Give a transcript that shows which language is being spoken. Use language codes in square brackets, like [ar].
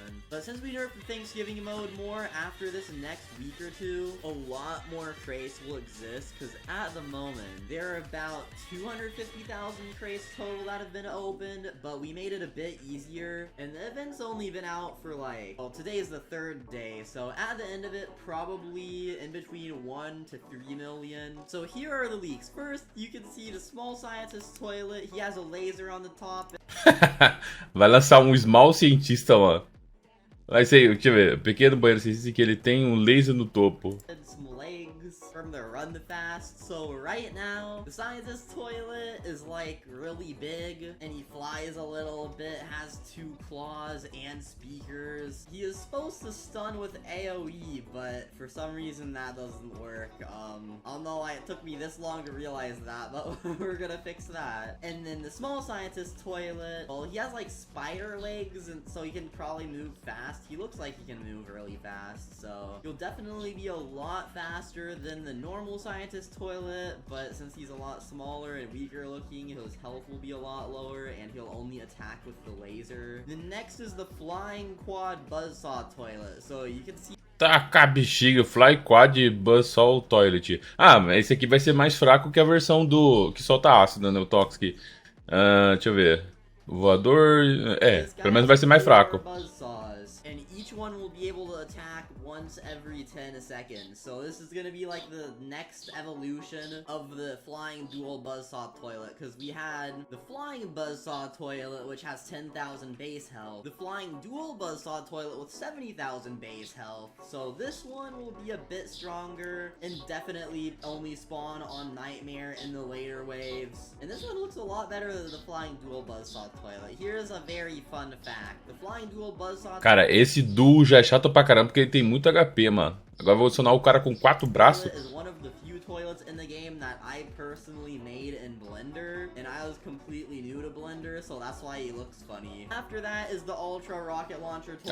[en] But since we nerfed the Thanksgiving mode more after this next week or two, a lot more crates will exist, because at the moment, there are about 250,000 crates total that have been opened, but we made it a bit easier, and the event's only been out for like, well, today is the 3rd day, so at the end of it, probably in between 1 to 3 million. So here are the leaks. First, you can see the small scientist toilet, he has a laser on the top. [pt] Vai lançar um small cientista, mano. Vai ser, deixa eu ver, pequeno banheiro cientista que ele tem um laser no topo. [en] From the run fast. So right now, the scientist toilet is like really big, and he flies a little bit, has 2 claws and speakers. He is supposed to stun with AoE, but for some reason that doesn't work. I don't know why it took me this long to realize that, but we're gonna fix that. And then the small scientist toilet, well, he has like spider legs, and so he can probably move fast. He looks like he can move really fast, so he'll definitely be a lot faster than the normal scientist toilet, but since he's a lot smaller and weaker looking, his health will be a lot lower, and he'll only attack with the laser. The next is the flying quad buzzsaw toilet, so you can see... [pt] Taca bexiga, Fly Quad Buzzsaw Toilet. Ah, mas esse aqui vai ser mais fraco que a versão do... que solta ácido, né, o Toxic. Deixa eu ver. O voador... pelo menos vai ser mais fraco. [en] each one will be able to attack once every 10 seconds. So this is gonna be like the next evolution of the flying dual buzzsaw toilet, because we had the flying buzzsaw toilet, which has 10,000 base health, the flying dual buzzsaw toilet with 70,000 base health. So this one will be a bit stronger and definitely only spawn on Nightmare in the later waves. And this one looks a lot better than the flying dual buzzsaw toilet. Here's a very fun fact. The flying dual buzzsaw... [pt] Cara, esse duo já é chato pra caramba porque ele tem muito HP, mano. Agora vou adicionar o cara com 4 braços. [en] Is one of the few toilets in the game that I personally made in Blender, and I was completely new to Blender, so that's why he looks funny. After that is the Ultra Rocket Launcher toilet.